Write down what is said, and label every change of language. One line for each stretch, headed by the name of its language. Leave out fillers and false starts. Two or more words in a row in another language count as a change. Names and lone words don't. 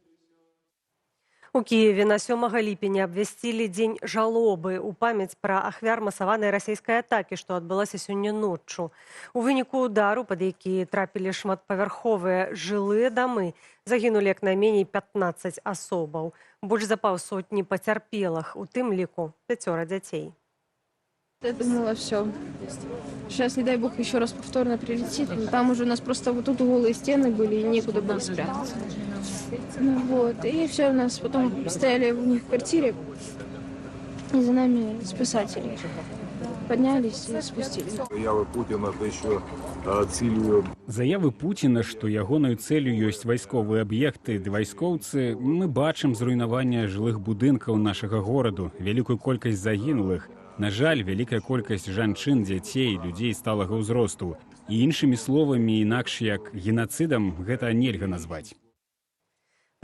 Belarusian: У Киеве на 7 ліпеня абвясцілі дзень жалобы ў памяць пра ахвяр масаванай расійскай атакі, што адбылася сёння ноччу. У выніку удару, пад які трапілі шматпавярховыя жылыя дамы, загінулі як найменей 15 асобаў. Больш за паўсотні пацярпелых, у тым ліку 5 дзяцей.
Russian: Я думала, все. Сейчас, не дай бог, еще раз повторно прилетит. Там уже у нас просто вот тут голые стены были, и некуда было спрятаться. Ну, вот. И все, у нас потом стояли у них в квартире, и за нами спасатели поднялись и спустились. Заявы Путина – это еще целью.
Belarusian: Заявы Путіна, што ягонаю цэлю ёсць вайсковыя аб'екты ды вайскоўцы, мы бачым зруйнаванне жылых будынкаў нашага гораду, вялікую колькасць загінулых. На жаль, вялікая колькасць жанчын, дзяцей, людзей сталага ўзросту. І іншымі словамі, інакш як генацыдам, гэта нельга назваць.